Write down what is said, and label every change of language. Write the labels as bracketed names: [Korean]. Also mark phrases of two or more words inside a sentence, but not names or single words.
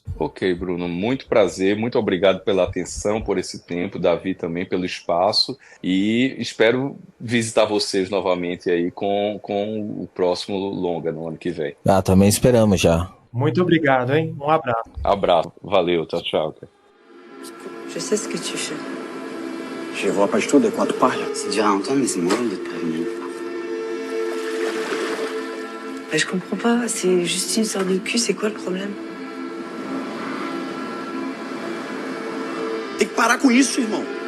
[Portuguese] Ok, Bruno, muito prazer, muito obrigado pela atenção, por esse tempo, Davi também pelo espaço, e espero visitar vocês novamente aí com o próximo longa no ano que vem. Também esperamos já. Muito obrigado, hein? Um abraço. Abraço, valeu, tchau. [French] Je sais ce que tu fais. Je vois pas du tout de quoi tu parles. C'est dur à entendre, mais c'est moral de te prévenir. Je comprends pas, c'est juste une sorte de cul, c'est quoi le problème? [Portuguese] Tem que parar com isso, irmão.